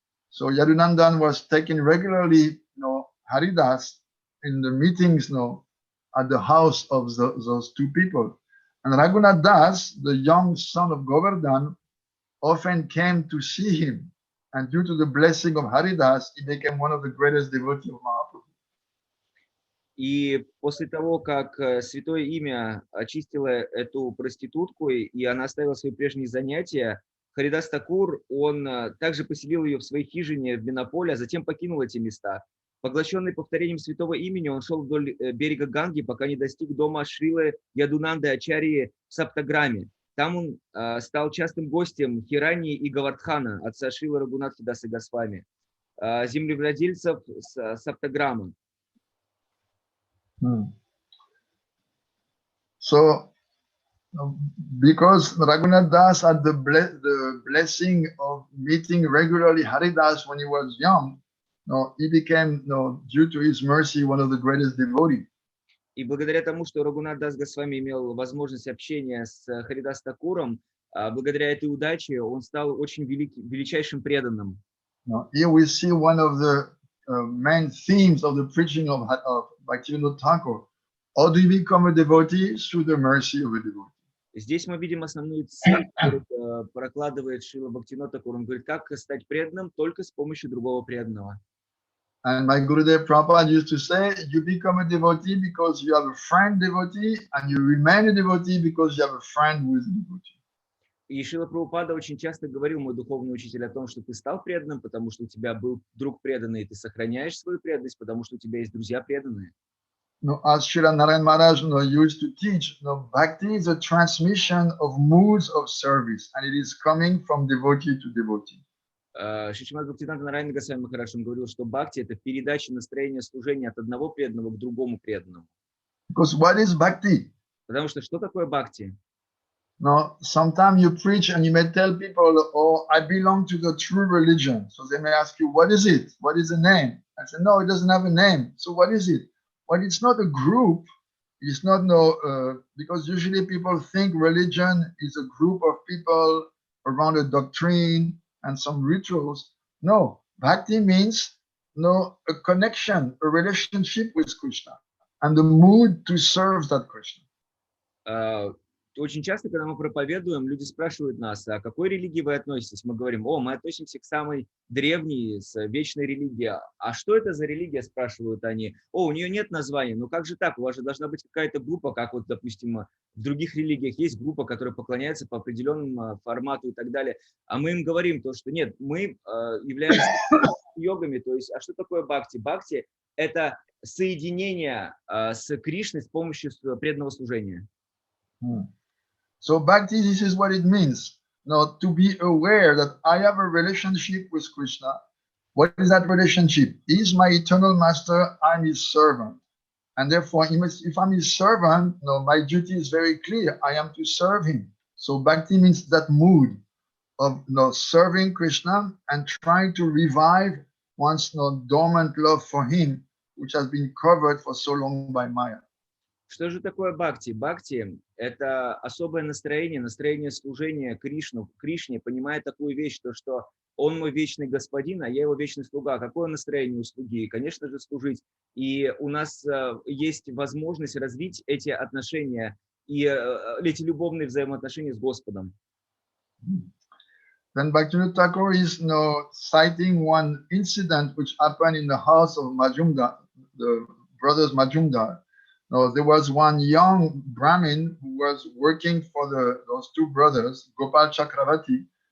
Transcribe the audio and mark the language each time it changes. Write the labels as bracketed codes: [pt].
[en] So Yadunandan was taking regularly, Haridas in the meetings, at the house of those two people. And Raghunath Das, the young son of Govardhan, often came to see him. And due to the blessing of Haridas, he became one of the greatest devotees of Mahaprabhu. [ru] И после того, как Святое Имя очистило эту проститутку, и она оставила свои прежние занятия, Харидас Такур, он также поселил ее в своей хижине в Бенаполе, а затем покинул эти места. Поглощенный повторением Святого Имени, он шел вдоль берега Ганги, пока не достиг дома Шрилы Ядунанды Ачарьи в Саптаграме. Там он стал частым гостем Хирани и Гавардхана, отца Шрилы Рагунатхи Даса Госвами, землевладельцев Саптаграма. [en] So, because Raghunath Das had the blessing of meeting regularly Haridas when he was young, he became, due to his mercy, one of the greatest devotees. [ru] И благодаря тому, что Рагунат Дас Госвами имел возможность общения с Харидас Такуром, благодаря этой удаче он стал очень величайшим преданным. [en] Here we see one of the main themes of the preaching of Bhaktivinoda Thakur. How do you become a devotee? Through the mercy of a devotee. [ru] Здесь мы видим основную цель, которую прокладывает Шрила Бхактивинода Тхакур. Он говорит, как стать преданным только с помощью другого преданного. [en] And my Gurudev Prabhupada used to say, you become a devotee because you have a friend devotee, and you remain a devotee because you have a friend who is a devotee. [ru] И Шрила Прабхупада очень часто говорил, мой духовный учитель, о том, что ты стал преданным, потому что у тебя был друг преданный, и ты сохраняешь свою преданность, потому что у тебя есть друзья преданные. [en] As Srila Narayana Maharaj used to teach, bhakti is a transmission of moods of service, and it is coming from devotee to devotee. [ru] Шри Шримад Бхактиведантой Нарайана Госвами Махарадж говорил, что бхакти – это передача настроения служения от одного преданного к другому преданному. [en] Because what is bhakti? [ru] Потому что такое бхакти? [en] Sometimes you preach and you may tell people, oh, I belong to the true religion. So they may ask you, what is it? What is the name? I say, no, it doesn't have a name. So what is it? Well, it's not a group. It's not because usually people think religion is a group of people around a doctrine and some rituals. No, bhakti means a connection, a relationship with Krishna, and the mood to serve that Krishna. [ru] Очень часто, когда мы проповедуем, люди спрашивают нас, а к какой религии вы относитесь? Мы говорим, мы относимся к самой древней, с вечной религии. А что это за религия, спрашивают они. У нее нет названия. Ну как же так? У вас же должна быть какая-то группа, как вот, допустим, в других религиях есть группа, которая поклоняется по определенному формату и так далее. А мы им говорим то, что нет, мы являемся йогами. То есть, а что такое бхакти? Бхакти – это соединение с Кришной с помощью преданного служения. [en] So bhakti, this is what it means. Now, to be aware that I have a relationship with Krishna. What is that relationship? He is my eternal master, I'm his servant. And therefore, if I'm his servant, my duty is very clear. I am to serve him. So bhakti means that mood of serving Krishna and trying to revive one's dormant love for him, which has been covered for so long by Maya. [ru] Что же такое бхакти? Бхакти – это особое настроение служения Кришне, понимая такую вещь, что он мой вечный господин, а я его вечный слуга. Какое настроение у слуги? Конечно же, служить. И у нас есть возможность развить эти отношения и эти любовные взаимоотношения с Господом. [en] Then Bhaktivinoda Thakur is citing one incident which happened in the house of Majumdar, the brothers Majumdar. There was one young Brahmin who was working for those two brothers, Gopal Chakravarti.